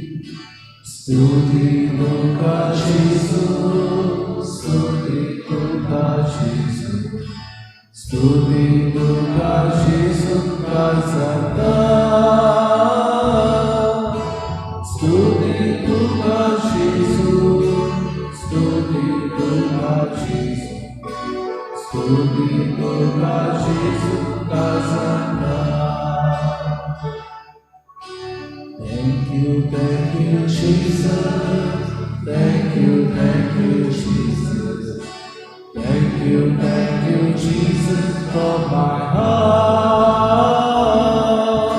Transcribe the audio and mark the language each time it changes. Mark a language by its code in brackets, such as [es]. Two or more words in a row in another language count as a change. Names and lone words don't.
[kok] Stuti Tuka Jesu, Stuti Tuka Jesu, Stuti Tuka Jesu Karzaka, Stuti Tuka Jesu, Stuti Tuka Jesu, Stuti Tuka Jesu Karzaka. [en] Thank you, Jesus. Thank you, Jesus. Thank you, Jesus, for my heart.